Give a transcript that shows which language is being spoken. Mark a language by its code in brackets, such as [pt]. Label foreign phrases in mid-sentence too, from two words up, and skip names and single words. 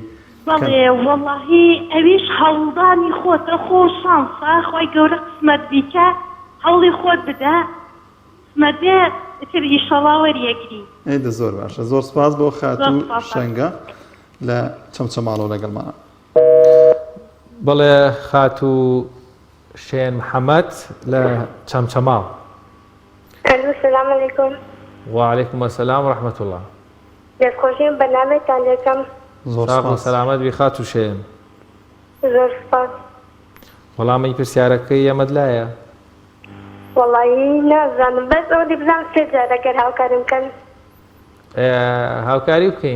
[ckb] بەڵێ وەڵاهی ئەویش هەوڵدانی خۆتە خۆ شانسە خۆی گەورە قسمەت بیکە هەوڵی خۆت بدە قسمەت بێ ئیتر ئیشەڵا وەریەگری. ئەیدە زۆر باشە. زۆر سپاس بۆ خاتوو شەنگە لە چەمچەماڵەوە لەگەڵمانە. بەڵێ خاتوو شێن محەممەد لە چەمچەماڵ. [ar] السلام علیکم. وعلیکم السلام ورحمة الله. [ckb] دەستخۆشیم بەنامێکتان دەکەم. زۆر سەلامەت بی خاتوو شێن. زۆر سپاس. وەڵامی پرسیارەکەی ئەمەد لایە؟ وەڵاهی نازانم بەس ئەو بزانم سێ جار ئەگەر هاوکارم کەن. هاوکاری بکەین